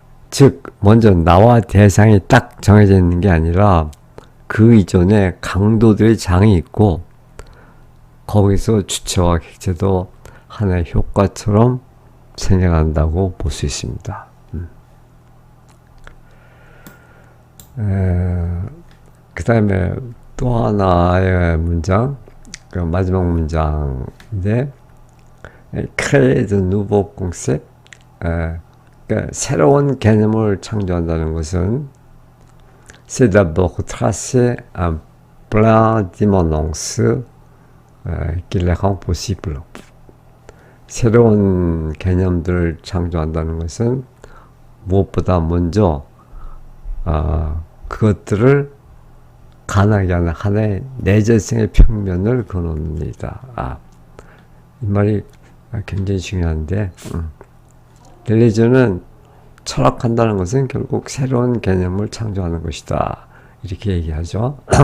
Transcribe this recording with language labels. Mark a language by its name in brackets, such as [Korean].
[Korean] 즉 먼저 나와 대상이 딱 정해져 있는 게 아니라 그 이전에 강도들의 장이 있고 거기서 주체와 객체도 하나의 효과처럼 생겨난다고 볼 수 있습니다. 그 다음에 또 하나의 문장, 그 마지막 문장인데 [French] créer de nouveaux concepts, [Korean] 그러니까 새로운 개념을 창조한다는 것은 [French] c'est d'abord tracer un plan d'immanence qui les rend possible. [Korean] 새로운 개념들을 창조한다는 것은 무엇보다 먼저 그것들을 가능하게 하는 하나의 내재성의 평면을 그어놓습니다. 이 말이 굉장히 중요한데 들레즈는 철학한다는 것은 결국 새로운 개념을 창조하는 것이다. 이렇게 얘기하죠.